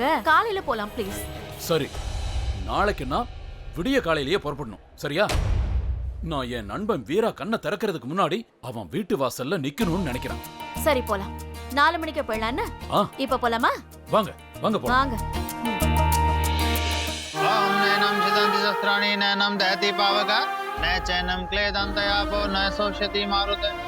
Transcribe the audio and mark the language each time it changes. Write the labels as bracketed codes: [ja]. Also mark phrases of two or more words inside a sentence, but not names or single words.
[ta] காலையில போலாம் ப்ளீஸ். சரி, நாளைக்கு நான் விடிய காலையிலேயே புறப்படணும். சரியா? நான் என் நண்பன் வீரா கண்ணை திறக்கிறதுக்கு முன்னாடி அவன் வீட்டு வாசல்ல நிக்கணும்னு நினைக்கிறேன். சரி, போலாம். 4 மணிக்கு போயிடலான்னு. இப்ப போலாமா? வாங்க போலாம். வாங்க. [sa] ओम नैनम छिदन्ति शस्त्राणि नैनम दहति पावक न चैनम क्लेदन्तयापो न शोष्यति मारुत